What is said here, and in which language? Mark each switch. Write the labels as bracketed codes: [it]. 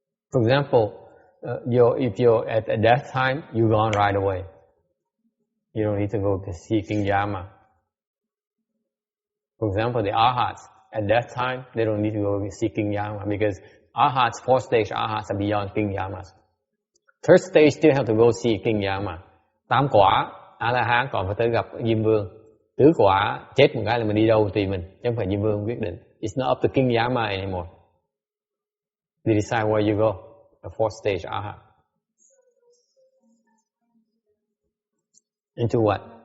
[en] For example, if you're at a death time, you're gone right away. You don't need to go to see King Yama. For example, the Arhats, at that time, they don't need to go see King Yama because Arhats, 4th stage Arhats are beyond King Yamas. 3rd stage still have to go see King Yama. [vi] 8 quả A-la-hán còn phải tới gặp Diêm Vương. Tứ quả chết một cái là mình đi đâu tùy mình, chứ không phải Diêm Vương quyết định. [en] It's not up to King Yama anymore. You decide where you go. The fourth stage Arhat. Into what?